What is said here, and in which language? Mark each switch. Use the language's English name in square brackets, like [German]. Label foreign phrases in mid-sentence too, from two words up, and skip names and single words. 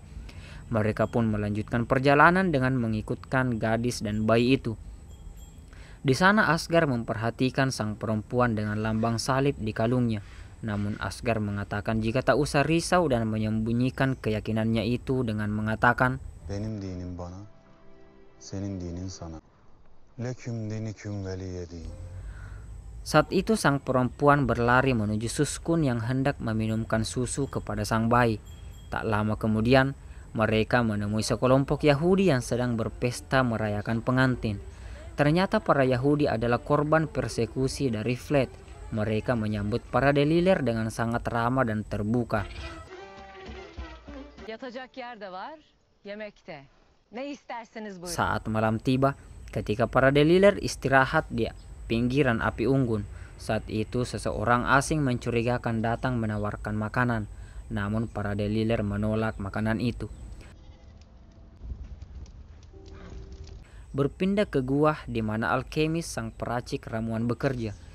[Indonesian] Mereka pun melanjutkan perjalanan dengan mengikutkan gadis dan bayi itu. Di sana Asgar memperhatikan sang perempuan dengan lambang salib di kalungnya. Namun Asgar mengatakan jika tak usah risau dan menyembunyikan keyakinannya itu dengan mengatakan, [Turkish] Benim dinim bana, senin dinin sana. [Arabic] لكم دينكم ولي دين. [Indonesian] Saat itu sang perempuan berlari menuju Suskun yang hendak meminumkan susu kepada sang bayi. Tak lama kemudian, mereka menemui sekelompok Yahudi yang sedang berpesta merayakan pengantin. Ternyata para Yahudi adalah korban persekusi dari Fled. Mereka menyambut para Delilir dengan sangat ramah dan terbuka. [Turkish] Yatacak yer de var, yemek de. Ne isterseniz buyurun. [Indonesian] Saat malam tiba, ketika para Delilir istirahat di pinggiran api unggun, saat itu seseorang asing mencurigakan datang menawarkan makanan. Namun para Delilir menolak makanan itu. Berpindah ke gua di mana alkemis sang peracik ramuan bekerja.